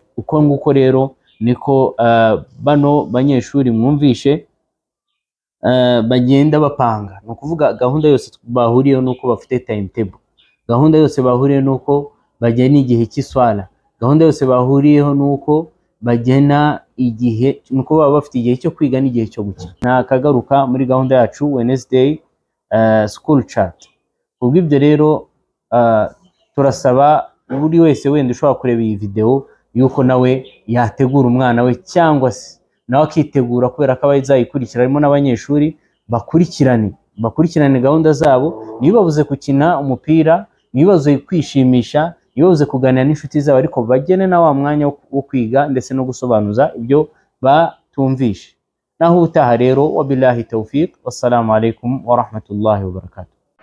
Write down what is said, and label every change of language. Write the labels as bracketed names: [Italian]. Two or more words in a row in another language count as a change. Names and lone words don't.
[Kinyarwanda] Uko nguko rero niko bano banyeshuri mwumvishe bagenda bapanga. No kuvuga gahunda yose bahuriyeho nuko bafite timetable, gahunda yose bahuriyeho nuko bagena igihe cy'iswala, gahunda yose bahuriyeho nuko bagena igihe, nuko baba bafite igihe cyo kwiga n'igihe cyo gukina. Nakagaruka muri gahunda yacu [English] Wednesday school chat. [Kinyarwanda] Ubw'ibyo rero turasaba buri wese wenda ushobora kureba iyi video yuko nawe yategura umwana we, cyangwa se nawe akitegura, kubera ko abazayikurikira harimo n'abanyeshuri bakurikirane gahunda zabo. Nibabuze gukina umupira, nibabuze kwishimisha, nibabuze kuganira n'inshuti zabo, ariko bagene na wa mwanya wo kwiga ndetse no gusobanuza ibyo batumvishe. Naho utaha rero, [Arabic] وبالله التوفيق، والسلام عليكم ورحمة الله وبركاته.